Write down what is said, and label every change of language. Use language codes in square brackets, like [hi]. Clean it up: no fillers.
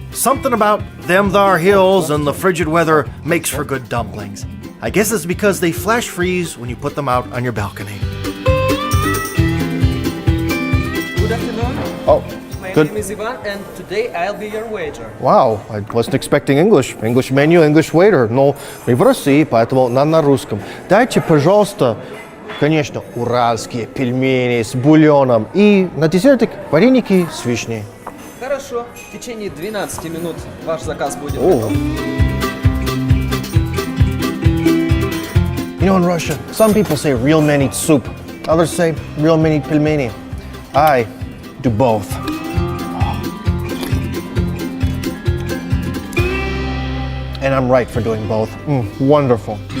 [en] Something about them thar hills and the frigid weather makes for good dumplings. I guess it's because they flash freeze when you put them out on your balcony. Good afternoon. Oh, My good. name is Ivan, and today I'll be your waiter. Wow, I wasn't expecting English. English menu, English waiter. [ru] Но мы в России, поэтому на русском. Дайте, пожалуйста, конечно, уральские пельмени с бульоном и на десертик вареники с вишней. Хорошо. В течение 12 минут ваш заказ будет [en] Oh. [ru] готов. [en] You know, in Russia, some people say real men eat soup. Others say real men eat pelmeni. I do both. And I'm right for doing both. Wonderful.